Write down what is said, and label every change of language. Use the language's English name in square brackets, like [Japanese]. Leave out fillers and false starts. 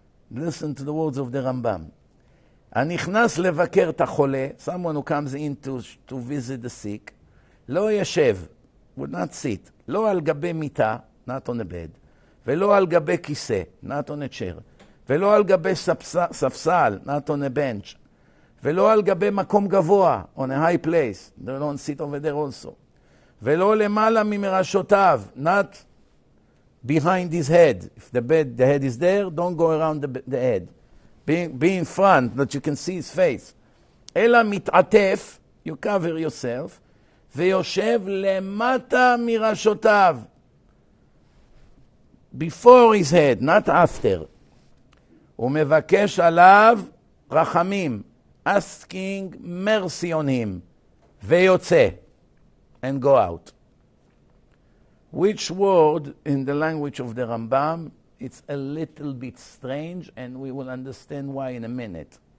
[English] Listen to the words of the Rambam. [Hebrew] הנכנס לבקר את החולה, [English] someone who comes in to visit the sick, [Hebrew] לא ישב, [English] would not sit, [Hebrew] לא על גבי מיטה, [English] not on a bed, [Hebrew] ולא על גבי כיסא, [English] not on a chair, [Hebrew] ולא על גבי ספסל, [English] not on a bench, [Hebrew] ולא על גבי מקום גבוה, [English] on a high place, they don't sit over there also, [Hebrew] ולא למעלה ממרשותיו, [English] not behind his head. If the head is there, don't go around the head. Be in front, that you can see his face. [Hebrew] אלא מתעטף, [English] you cover yourself, [Hebrew] ויושב למטה מרשותיו. [English] Before his head, not after. [Hebrew] ומבקש עליו רחמים, [English] asking mercy on him, [Hebrew] ויוצא, [English] and go out. Which word in the language of the Rambam, it's a little bit strange, and we will understand why in a minute.